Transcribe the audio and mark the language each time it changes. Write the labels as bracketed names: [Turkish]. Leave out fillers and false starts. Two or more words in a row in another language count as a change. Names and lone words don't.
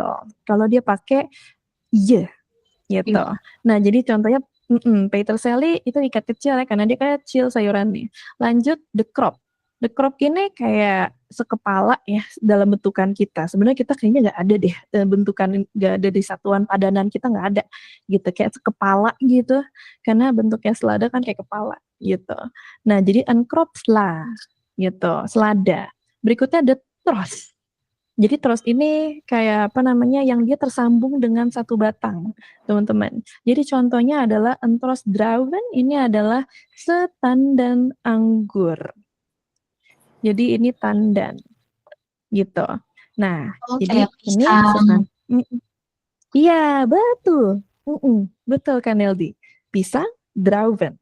[Indonesian] Kalau dia pakai ye gitu. Nah, jadi contohnya peterselie itu ikat kecil ya, karena dia kecil sayurannya. Lanjut [Dutch] the crop. The crop [Indonesian] ini kayak sekepala ya dalam bentukan kita. Sebenarnya kita kayaknya nggak ada deh bentukan, nggak ada di satuan padanan kita, nggak ada gitu, kayak sekepala gitu. Karena bentuknya selada kan kayak kepala gitu. Nah, jadi [Dutch] een crop sla [Indonesian] gitu, selada. Berikutnya [Dutch] the tros. [Indonesian] Jadi tros ini kayak apa namanya, yang dia tersambung dengan satu batang, teman-teman. Jadi contohnya adalah [Dutch] een tros druiven, [Indonesian] ini adalah setandan anggur. Jadi ini tandan gitu. Nah, jadi ini iya, betul. Betul kan Neldi. Pisang, druiven.